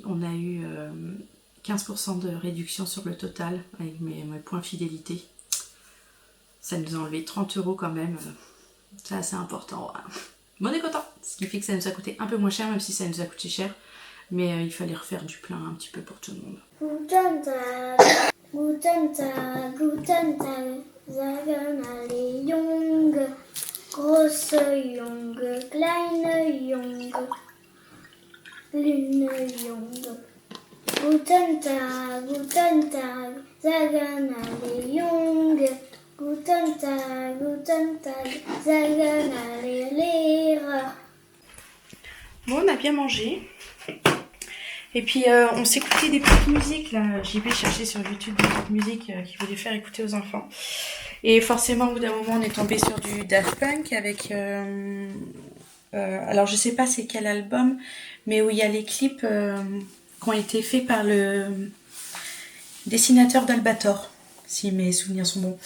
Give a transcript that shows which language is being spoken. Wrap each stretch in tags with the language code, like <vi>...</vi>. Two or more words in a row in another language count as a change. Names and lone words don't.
<fr>On a eu 15% de réduction sur le total avec mes points fidélité. Ça nous a enlevé 30 € quand même. C'est assez important. Bon, on est content. Ce qui fait que ça nous a coûté un peu moins cher, même si ça nous a coûté cher. Mais il fallait refaire du plein un petit peu pour tout le monde.</fr> <de>Guten Tag, guten Tag, guten Tag, sagen alle Junge, große Junge, kleine Junge, kleine Junge. Guten Tag, sagen alle Junge, guten Tag, sagen alle Lehrer.</de> <fr>Bon, on a bien mangé. Et puis on s'écoutait des petites musiques là. JB cherchait sur YouTube des petites musiques qu'il voulait faire écouter aux enfants. Et forcément au bout d'un moment on est tombé sur du Daft Punk avec alors je sais pas c'est quel album, mais où il y a les clips qui ont été faits par le dessinateur d'Albator, si mes souvenirs sont bons.</fr>